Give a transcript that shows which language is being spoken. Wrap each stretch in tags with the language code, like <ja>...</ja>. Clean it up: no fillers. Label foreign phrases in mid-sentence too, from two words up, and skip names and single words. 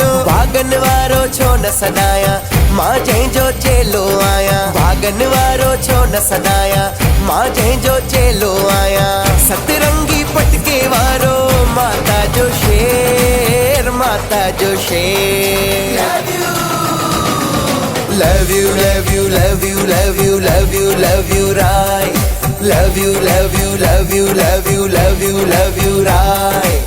<sd>भागन वारो छो न सदाया मां जंहिंजो चेलो आया, भागन वारो छो न सदाया मां जंहिंजो चेलो आया। सतरंगी पटके वारो माता जो शेर, माता जो शेर।</sd> <en>Love you, love you, love you, love you, love you, love you, right. Love you, love you, love you, love you, love you, love you, right.</en>